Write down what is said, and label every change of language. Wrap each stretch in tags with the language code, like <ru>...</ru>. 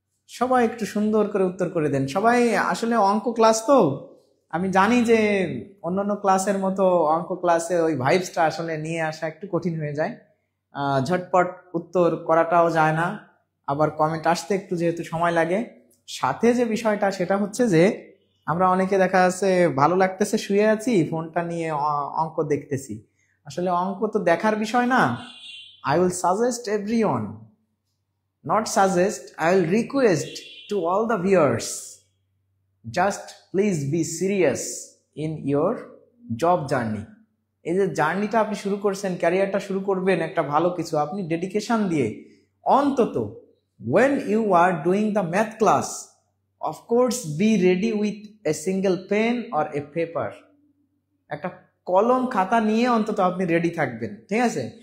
<bn>সবাই একটু সুন্দর করে উত্তর করে দেন। সবাই আসলে অঙ্ক ক্লাস, তো আমি জানি যে অন্যান্য ক্লাসের মতো অঙ্ক ক্লাসে ওই ভাইবসটা আসলে নিয়ে আসা একটু কঠিন হয়ে যায়, ঝটপট উত্তর করাটাও যায় না, আবার কমেন্ট আসতে একটু যেহেতু সময় লাগে। সাথে যে বিষয়টা সেটা হচ্ছে যে আমরা অনেকে দেখা যাচ্ছে ভালো লাগতেছে শুয়ে আছি ফোনটা নিয়ে অঙ্ক দেখতেছি। আসলে অঙ্ক তো দেখার বিষয় না।</bn> <en>I will suggest everyone, not suggest, I will request to all the viewers, just please be serious in your job journey.</en> <bn>এই যে জার্নিটা আপনি শুরু করছেন, ক্যারিয়ারটা শুরু করবেন একটা ভালো কিছু, আপনি ডেডিকেশন দিয়ে অন্তত</bn> <en>when you are doing the math class, of course be ready with a single pen or a paper,</en> <bn>একটা কলম খাতা নিয়ে অন্তত আপনি রেডি থাকবেন, ঠিক আছে?</bn>